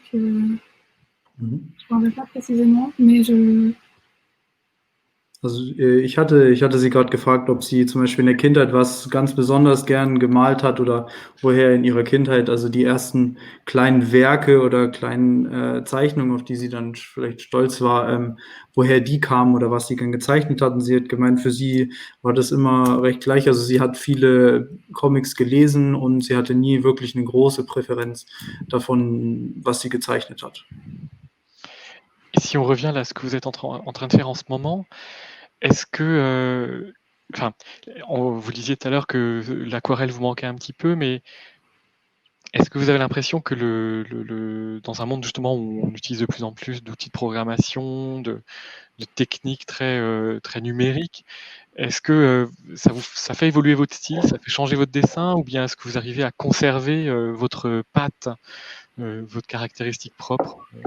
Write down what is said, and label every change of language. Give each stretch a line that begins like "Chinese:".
French: Je ne me rappelle pas précisément, mais
German: Also ich hatte Sie gerade gefragt, ob sie zum Beispiel in der Kindheit was ganz besonders gern gemalt hat oder woher in ihrer Kindheit, also die ersten kleinen Werke oder kleinen Zeichnungen, auf die sie dann vielleicht stolz war, woher die kamen oder was sie gern gezeichnet hat. Und sie hat gemeint, für sie war das immer recht gleich. Also sie hat viele Comics gelesen und sie hatte nie wirklich eine große Präferenz davon, was sie gezeichnet hat.
French: Et si on revient là à ce que vous êtes en train de faire en ce moment, est-ce que, vous disiez tout à l'heure que l'aquarelle vous manquait un petit peu, mais est-ce que vous avez l'impression que dans un monde justement où on utilise de plus en plus d'outils de programmation, de techniques très numériques, est-ce que ça fait évoluer votre style, ça fait changer votre dessin, ou bien est-ce que vous arrivez à conserver votre patte, votre caractéristique propre?